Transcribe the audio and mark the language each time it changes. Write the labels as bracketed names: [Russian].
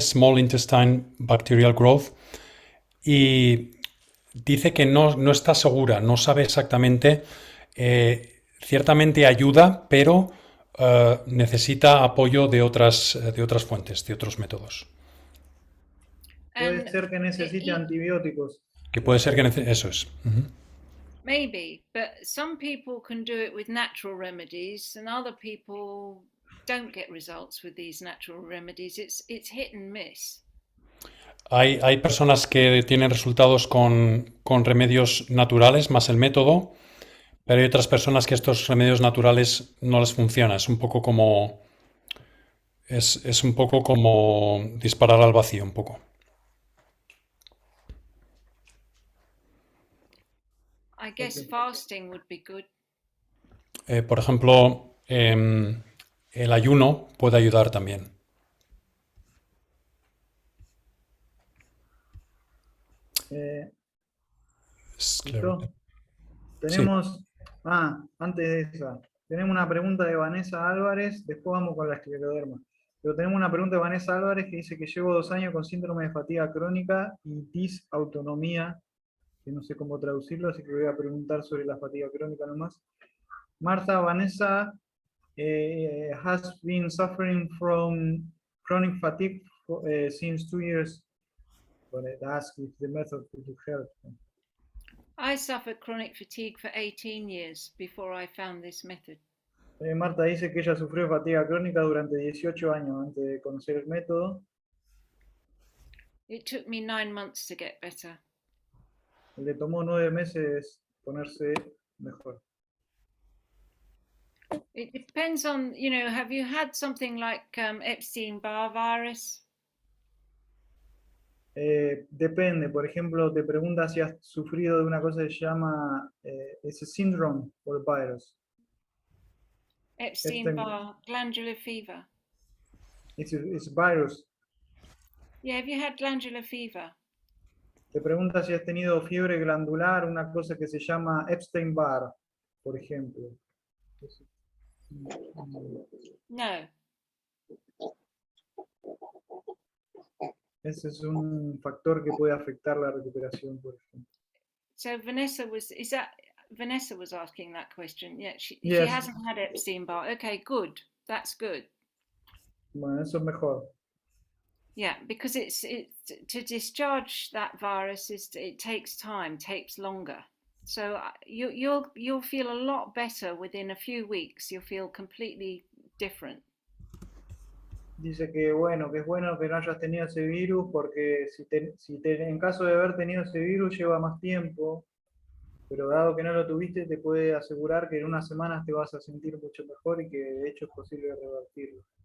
[Spanish] Small Intestine Bacterial Growth. Y dice que no está segura, no sabe exactamente. Ciertamente ayuda, pero necesita apoyo de otras fuentes, de otros métodos. Puede ser que necesite antibióticos. Que puede ser que eso es. [English] Maybe, but some people can do it with natural remedies, and other people don't get results with these natural remedies. It's hit and miss. [Spanish] Hay personas que tienen resultados con remedios naturales más el método, Pero hay otras personas que estos remedios naturales no les funciona. Es un poco como... Es un poco como disparar al vacío, un poco. [English] I guess Ok. fasting would be good. [Spanish] Por ejemplo, el ayuno puede ayudar también. Eh, Esclerosis. ¿Listo? Sí. Tenemos, antes de esa, tenemos una pregunta de Vanessa Álvarez, después vamos con la escleroderma. Pero tenemos una pregunta de Vanessa Álvarez que dice que llevo 2 años con síndrome de fatiga crónica y disautonomía, que no sé cómo traducirlo, así que voy a preguntar sobre la fatiga crónica nomás. [English] Martha, Vanessa has been suffering from chronic fatigue since 2 years, but it asks if the method could help. I suffered chronic fatigue for 18 years before I found this method. [Spanish] Marta dice que ella sufrió fatiga crónica durante 18 años antes de conocer el método. [English] It took me 9 months to get better. [Spanish] Le tomó 9 meses ponerse mejor. [English] It depends on, have you had something like Epstein-Barr virus? [Spanish] Depende, por ejemplo, te pregunta si has sufrido de una cosa que se llama ese [English] syndrome or virus. Epstein-Barr glandular fever. It's virus. Yeah, have you had glandular fever? [Spanish] Te pregunta si has tenido fiebre glandular, una cosa que se llama Epstein-Barr, por ejemplo. No. Ese es un factor que puede afectar la recuperación, por ejemplo. [English] So Vanessa was asking that question. Yeah, she Yes. hasn't had Epstein-Barr. Okay, good. That's good. [Spanish] Bueno, eso es mejor. [English] Yeah, because it's to discharge that virus it takes time, takes longer. So you'll feel a lot better within a few weeks. You'll feel completely different. [Spanish] Dice que bueno que no hayas tenido ese virus porque en caso de haber tenido ese virus lleva más tiempo, pero dado que no lo tuviste te puede asegurar que en unas semanas te vas a sentir mucho mejor y que de hecho es posible revertirlo.